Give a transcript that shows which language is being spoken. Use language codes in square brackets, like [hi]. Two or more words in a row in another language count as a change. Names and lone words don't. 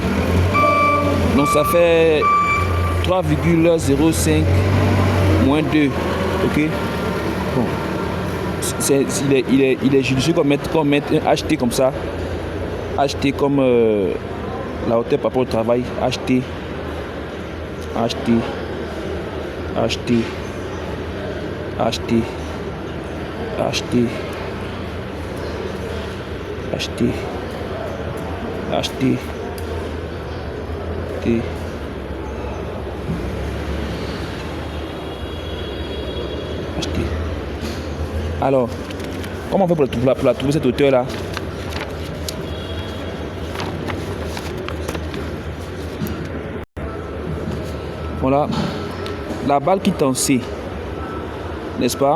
[fr] Donc ça fait 3,05 moins 2. Ok? Bon. Il est judicieux qu'on mette un HT comme ça. HT comme la hauteur par rapport au travail. HT. HT. HT. HT. HT. HT. HT. T. HT. Alors, comment on fait pour la trouver cette hauteur là? Voilà, la balle quitte en C, n'est-ce pas?